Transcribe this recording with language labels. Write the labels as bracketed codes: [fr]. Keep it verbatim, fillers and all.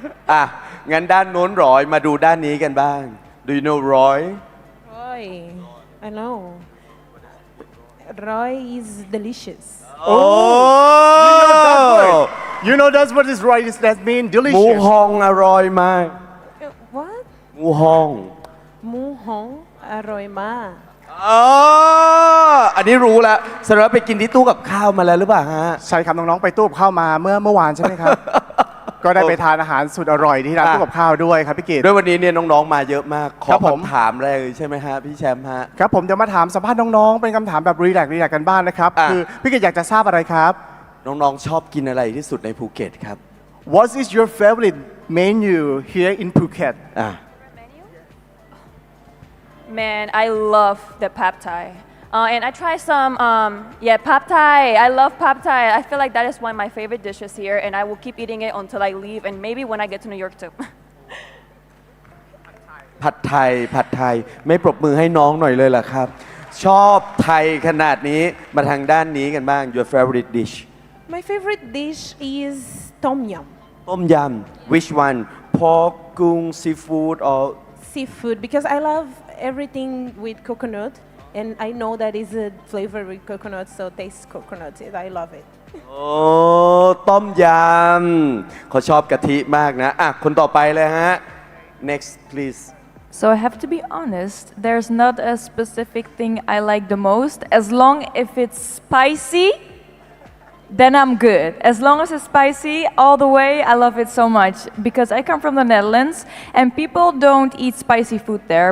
[th] อ่ะงั้นด้านโน้นร้อยมาดูด้านนี้กันบ้าง [en] Do you know [th] ร้อย [en] ร้อย I know Roy is delicious. Oh, you know that word. You know that's what is Roy is that mean delicious. [th] หมูฮองอร่อยมาก [en] What? [th] หมูฮอง หมูฮองอร่อยมาก อ๋ออันนี้รู้แล้วสารวัตรไปกินที่ตู้กับข้าวมาแล้วหรือเปล่าฮะ ใช่ครับน้องๆไปตู้กับข้าวมาเมื่อเมื่อวานใช่ไหมครับก็ได้ไปทานอาหารสุดอร่อยที่ร้านตู้กับข้าวด้วยครับพี่กิต ด้วยวันนี้เนี่ยน้องๆมาเยอะมากขอคำถามเลยใช่ไหมฮะพี่แชมป์ฮะ ครับผมจะมาถามสัมภาษณ์น้องๆเป็นคำถามแบบรีแลกซ์รีแลกซ์กันบ้างนะครับคือพี่กิตอยากจะทราบอะไรครับ น้องๆชอบกินอะไรที่สุดในภูเก็ตครับ [en] What is your favorite menu here in Phuket [th] อ่ะ [en] Man I love the pad Thai uh, and I try some um, yeah pad Thai I love pad Thai I feel like that is one of my favorite dishes here and I will keep eating it until I leave and maybe when I get to New York too [th] ผัดไทยผัดไทยไม่ปรบมือให้น้องหน่อยเลยเหรอครับชอบไทยขนาดนี้มาทางด้านนี้กันบ้าง [en] Your favorite dish My favorite dish is tom yum ต้มยำ Which one pork กุ้ง seafood or seafood because I love everything with coconut and I know that is a flavor with coconut so taste coconut and I love it [th] โอ้ต้มยำเขาชอบกะทิมากนะอ่ะคนต่อไปเลยฮะ [en] Next please So I have to be honest, there's not a specific thing I like the most. As long if it's spicy, then I'm good. As long as it's spicy, all the way, I love it so much. Because I come from the Netherlands, and people don't eat spicy food there.